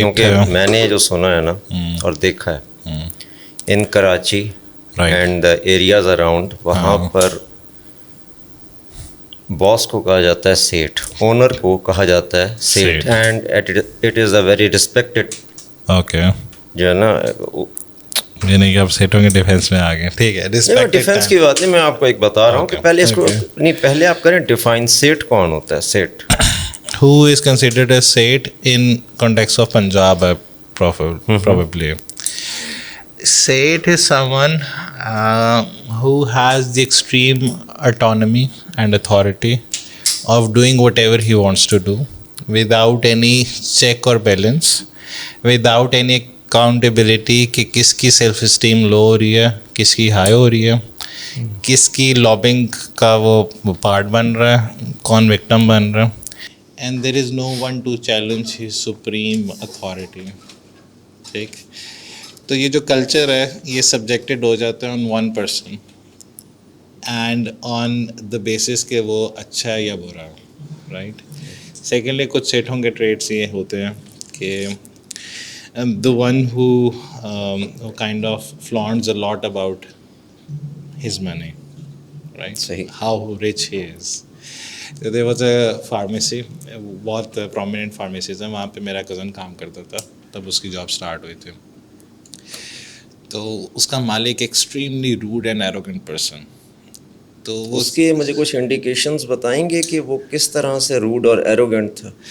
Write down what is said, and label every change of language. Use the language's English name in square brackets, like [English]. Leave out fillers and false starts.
[Urdu] کیونکہ میں نے جو سنا ہے نا اور دیکھا ہے [English] in Karachi and the areas around, [Urdu] وہاں پر باس کو کہا جاتا ہے سیٹ, اونر کو کہا جاتا ہے set, [English] And it is a very respected. Okay, [Urdu] جو ہے نا یہ نہیں کہ آپ سیٹوں کے ڈیفینس میں آ گئے, ٹھیک ہے, ڈیفینس کی بات نہیں, میں آپ کو ایک بتا رہا ہوں کہ پہلے اس کو نہیں, پہلے آپ کریں ڈیفائن سیٹ کون ہوتا ہے. Set [English] who is considered as Seth in context of Punjab, probably. Seth is someone who has the extreme autonomy and authority of doing whatever he wants to do without any check or balance, without any accountability [Urdu] کہ کس کی self esteem low ہو رہی ہے, کس کی high ہو رہی ہے, کس کی لابنگ کا وہ پارٹ بن رہا ہے, [English] کون وکٹم بن رہا ہے. And there is no one to challenge his supreme authority. [Urdu] ٹھیک, تو یہ جو کلچر ہے یہ سبجیکٹڈ ہو جاتا ہے [English] on one person and on the basis [Urdu] کہ وہ اچھا ہے یا برا ہے, رائٹ. سیکنڈلی کچھ سیٹوں کے ٹریٹس یہ ہوتے ہیں کہ [English] the one who kind of flaunts a lot about his money, right? How rich he is. There was a pharmacy, [Urdu] بہت prominent pharmacies ہیں, وہاں پہ میرا کزن کام کرتا تھا, تب اس کی جاب اسٹارٹ ہوئی تھی. تو اس کا مالک extremely [English] Rude and arrogant person. [Urdu] تو اس کے مجھے کچھ انڈیکیشنز بتائیں گے کہ وہ کس طرح سے روڈ اور ایروگنٹ تھا؟